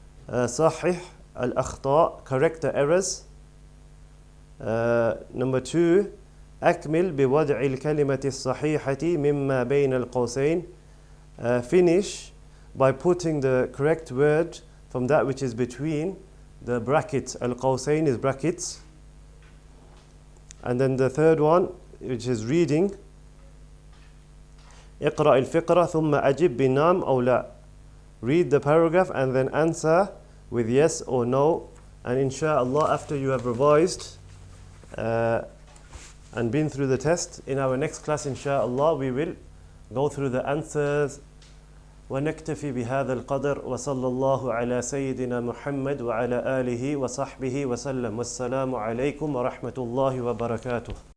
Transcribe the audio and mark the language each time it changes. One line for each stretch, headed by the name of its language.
Arabic: صحح الأخطاء,
English: correct the errors. Number 2,
Arabic: أكمل بوضع الكلمة الصحيحة مما بين القوسين.
English: Finish by putting the correct word from that which is between the brackets. Al-Qawsayn is brackets. And then the third one, which is reading.
Arabic: اقرأ الفقرة ثم أجب بنعم أو لا.
English: Read the paragraph and then answer with yes or no. And inshallah, after you have revised and been through the test, in our next class, inshallah, we will go through the answers.
Arabic: ونكتفي بهذا القدر وصلى الله على سيدنا محمد وعلى آله وصحبه وسلم. والسلام عليكم ورحمة الله وبركاته.